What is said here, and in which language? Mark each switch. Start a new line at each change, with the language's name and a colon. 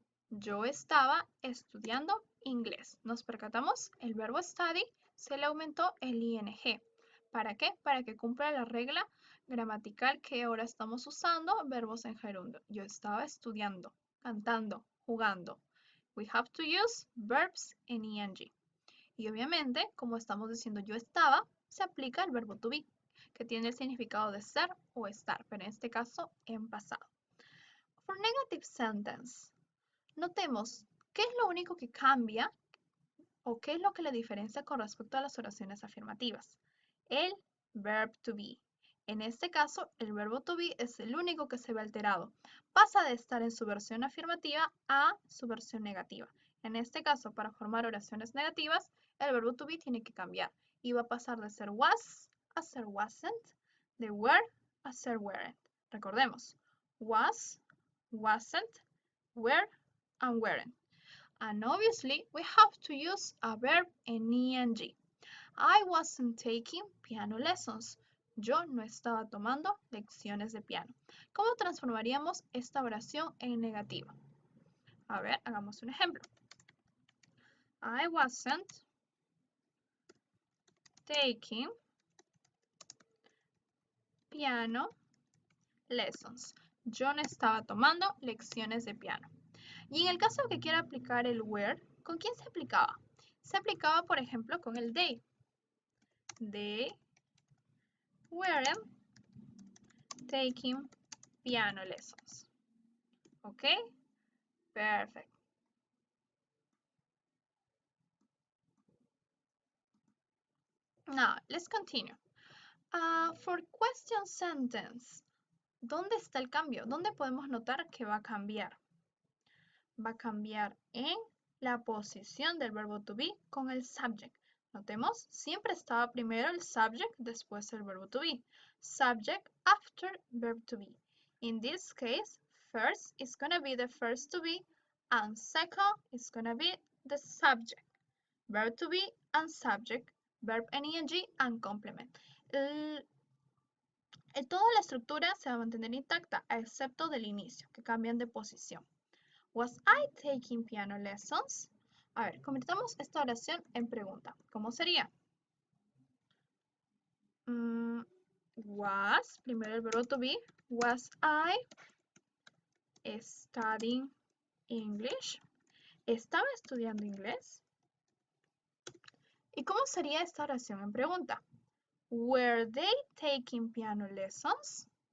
Spanish: Yo estaba estudiando inglés. ¿Nos percatamos? El verbo study se le aumentó el ing. ¿Para qué? Para que cumpla la regla gramatical que ahora estamos usando, verbos en gerundio. Yo estaba estudiando, cantando, jugando.
English: We have to use verbs en ing.
Spanish: Y obviamente, como estamos diciendo yo estaba, se aplica el verbo to be, que tiene el significado de ser o estar, pero en este caso en pasado.
English: For negative sentence,
Spanish: notemos qué es lo único que cambia o qué es lo que le diferencia con respecto a las oraciones afirmativas. el verb to be. En este caso, el verbo to be es el único que se ve alterado. Pasa de estar en su versión afirmativa a su versión negativa. En este caso, para formar oraciones negativas, el verbo to be tiene que cambiar y va a pasar de ser was a ser wasn't, de were a ser weren't. Recordemos, was, wasn't, were, and weren't.
English: And obviously, we have to use a verb in ing. I wasn't taking piano lessons.
Spanish: Yo no estaba tomando lecciones de piano. ¿Cómo transformaríamos esta oración en negativa? A ver, hagamos un ejemplo.
English: I wasn't taking piano lessons.
Spanish: Yo no estaba tomando lecciones de piano. Y en el caso que quiera aplicar el were, ¿con quién se aplicaba? Se aplicaba, por ejemplo, con el they.
English: They weren't taking piano lessons. ¿Ok? Perfect. Now, let's continue. For question sentence,
Spanish: ¿dónde está el cambio? ¿Dónde podemos notar que va a cambiar? Va a cambiar en la posición del verbo to be con el subject. Notemos, siempre estaba primero el subject, después el verbo to be.
English: Subject after verb to be. In this case, first is going to be the first to be, and second is going to be the subject. Verb to be and subject, verb and ing and complement.
Spanish: Toda la estructura se va a mantener intacta, excepto del inicio, que cambian de posición.
English: Was I taking piano lessons?
Spanish: A ver, convirtamos esta oración en pregunta. ¿Cómo sería?
English: Was,
Spanish: primero el verbo
English: to be. Was I studying English?
Spanish: ¿Estaba estudiando inglés? ¿Y cómo sería esta oración en pregunta?
English: Were they taking piano lessons?